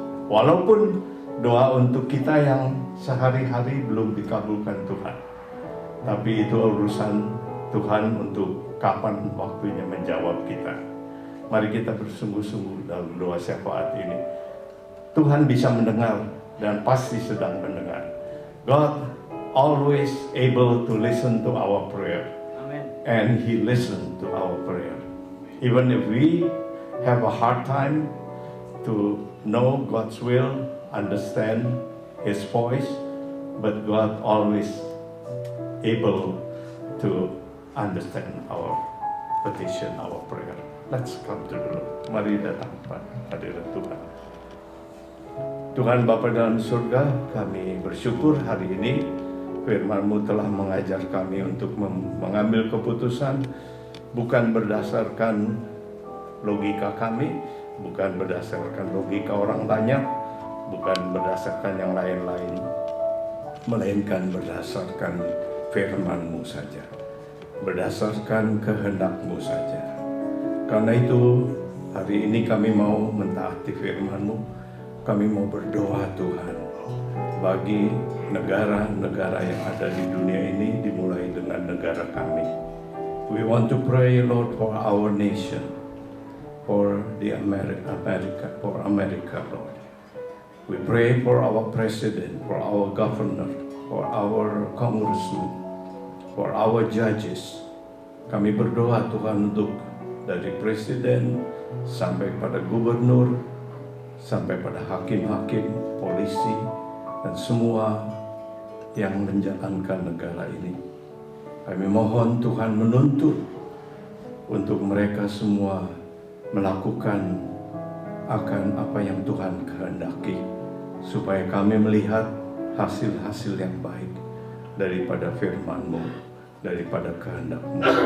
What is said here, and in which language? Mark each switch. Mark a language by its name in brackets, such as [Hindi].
[Indonesian] Walaupun doa untuk kita yang sehari-hari belum dikabulkan Tuhan, tapi itu urusan Tuhan untuk kapan waktunya menjawab kita. Mari kita bersungguh-sungguh dalam doa syafaat ini. Tuhan bisa mendengar dan pasti sedang mendengar. [English] God always able to listen to our prayer. Amen. And He listened to our prayer. Even if we have a hard time to know God's will, understand His voice, but God always able to understand our petition, our prayer. Let's come to the Lord. [Indonesian] Mari datang pada hadirat Tuhan. Tuhan Bapa dalam surga, kami bersyukur hari ini firman-Mu telah mengajar kami untuk mengambil keputusan bukan berdasarkan logika kami, bukan berdasarkan logika orang banyak, bukan berdasarkan yang lain-lain, melainkan berdasarkan firman-Mu saja, berdasarkan kehendak-Mu saja. Karena itu hari ini kami mau mentaati firman-Mu, kami mau berdoa Tuhan bagi negara-negara yang ada di dunia ini, dimulai dengan negara kami. [English] We want to pray, Lord, for our nation, for the America, Lord. We pray for our president, for our governor, for our congressman, for our judges. [Indonesian] Kami berdoa Tuhan untuk dari presiden sampai pada gubernur, sampai pada hakim-hakim, polisi, dan semua yang menjalankan negara ini. Kami mohon Tuhan menuntun untuk mereka semua melakukan akan apa yang Tuhan kehendaki, supaya kami melihat hasil-hasil yang baik daripada firman-Mu, daripada kehendak-Mu.